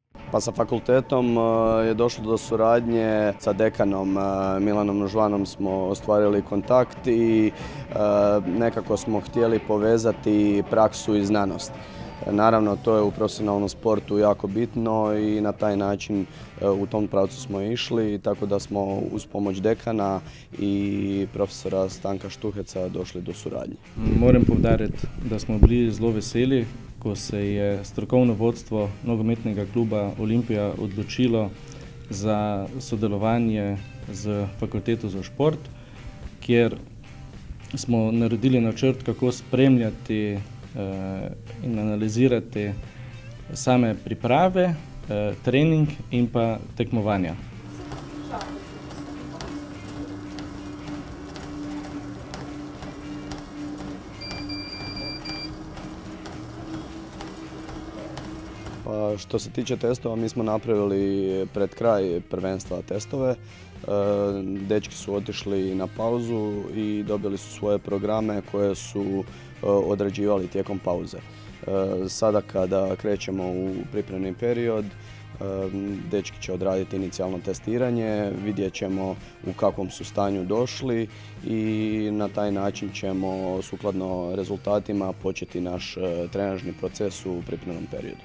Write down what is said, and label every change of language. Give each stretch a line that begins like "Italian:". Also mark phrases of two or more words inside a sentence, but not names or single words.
Croatian: Pa sa fakultetom je došlo do suradnje sa dekanom Milanom Žvanom smo ostvarili kontakt i nekako smo htjeli povezati praksu i znanost. Naravno, to je u profesionalnom sportu jako bitno i na taj način u tom pravcu smo išli, tako da smo uz pomoć dekana i profesora Stanka Štuheca došli do suradnje.
Slovenian: Moram poudariti, da smo bili zelo veseli, ko se je strokovno vodstvo nogometnega kluba Olimpija odločilo za sodelovanje z fakulteto za šport, kjer smo naredili načrt, kako spremljati in analizirati same priprave, trening in pa tekmovanja.
Croatian: Pa što se tiče testova, mi smo napravili pred kraj prvenstva testove. Dečki su otišli na pauzu i dobili su svoje programe koje su odrađivali tijekom pauze. Sada kada krećemo u pripremni period, dečki će odraditi inicijalno testiranje, vidjet ćemo u kakvom su stanju došli i na taj način ćemo sukladno rezultatima početi naš trenažni proces u pripremnom periodu.